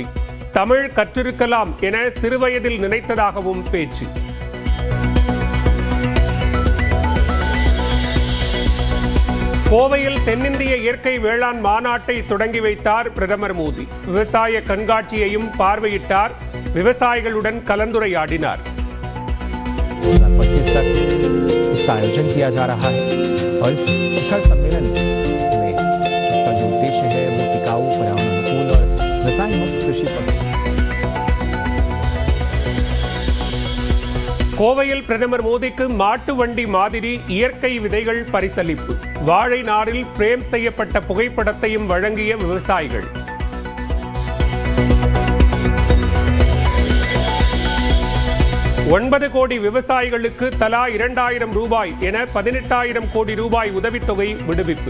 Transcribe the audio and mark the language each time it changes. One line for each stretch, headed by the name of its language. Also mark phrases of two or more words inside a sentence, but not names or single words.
Tamil: தமிழ் கற்றிருக்கலாம் என சிறுவயதில் நினைத்ததாகவும் பேச்சு. கோவையில் தென்னிந்திய இயற்கை வேளாண் மாநாட்டை தொடங்கி வைத்தார் பிரதமர் மோடி. விவசாய கண்காட்சியையும் பார்வையிட்டார். விவசாயிகளுடன் கலந்துரையாடினார்.
Hindi: और इस शिखर सम्मेलन में इसका जो उद्देश्य है वो टिकाऊ, पर्यावरण अनुकूल और रसायन मुक्त कृषि पर.
Tamil: கோவையில் பிரதமர் மோடிக்கு மாட்டு வண்டி மாதிரி இயற்கை விதைகள் பரிசளிப்பு. வாழை நாரில் பிரேம் செய்யப்பட்ட புகைப்படத்தையும் வழங்கிய விவசாயிகள். ஒன்பது கோடி விவசாயிகளுக்கு தலா 2000 ரூபாய் என 18,000 கோடி ரூபாய் உதவித்தொகை விடுவிப்பு.